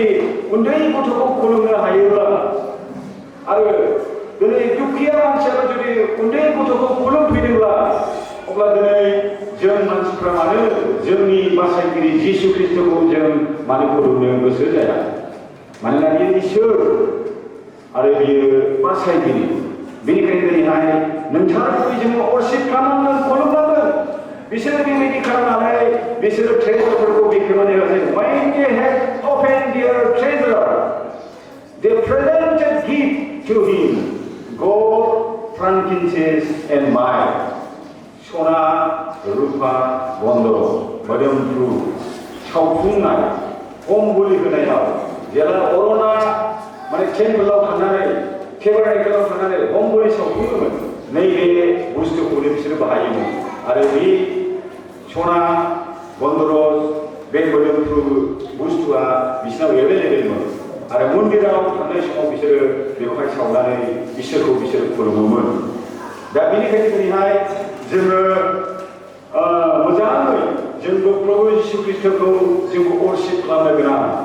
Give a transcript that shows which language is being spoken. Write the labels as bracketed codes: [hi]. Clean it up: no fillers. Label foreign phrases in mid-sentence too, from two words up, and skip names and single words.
[brx] उन्दै गथ'खौ खुलुमनो हायोब्ला आरो दिनै दुखिया मानसियाबो जुदि उन्दै गथ'खौ खुलुमफैदोंब्ला अब्ला दिनै जों मानसिफ्रा मानो जोंनि बासायगिरि जिसु ख्रिस्टखौ जों मानो खुलुमनो गोसो जाया मानोना बियो इसोर आरो बियो बासायगिरि बेनिखायनो दिनैहाय नोंथाङा जोङो अरसिप खालामनांगोन खुलुमनांगोन बिसोरो बेबायदि खालामनानै बिसोरो ट्रेजारफोरखौ बेखेवनानै होदों [en] when they had opened their treasure they presented gift to him gold frankincense and myrrh [brx] सना रुपा गन्धर्व मोदोमफ्रु सावफुंनाय होम बोलि होनायाव जेला अरना माने टेम्पोलाव थांनानै टेबारनेकेलाव थांनानै होम बोलि सावफुङोमोन नैबे बुस्थुखौनो बिसोरो बाहायोमोन आरो बे सना गन्धर्व बे मोदोमफ्रु बुस्थुआ बिसोरनाव एभेलेबेलमोन आरो मन्दिराव थांनाय समाव बिसोरो बेवहाय सावनानै इसोरखौ बिसोर खुलुमोमोन दा बेनिखायनो दिनैहाय जोङो मोजाङै जोंबो प्रभु जिसु ख्रिस्टखौ जोंबो अरसिप खालामनो गोनां